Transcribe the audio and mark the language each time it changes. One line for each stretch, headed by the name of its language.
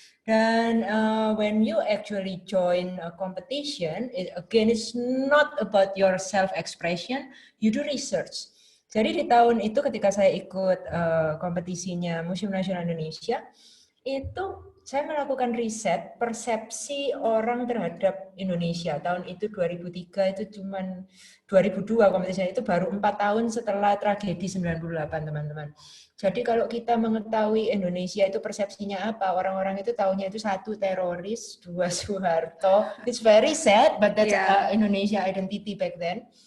Indonesian: Dan
English: when you actually join a competition, again it's not about your self-expression, you do research.
Indonesian: Jadi di tahun itu ketika saya ikut kompetisinya Museum Nasional Indonesia, itu saya melakukan riset persepsi orang terhadap Indonesia. Tahun itu 2003, itu cuman 2002 kompetisinya, itu baru 4 tahun setelah tragedi 98, teman-teman. Jadi kalau kita mengetahui Indonesia itu persepsinya apa, orang-orang itu tahunya itu 1 teroris, 2 Soeharto.
English: It's very sad, but that's Indonesia identity back then.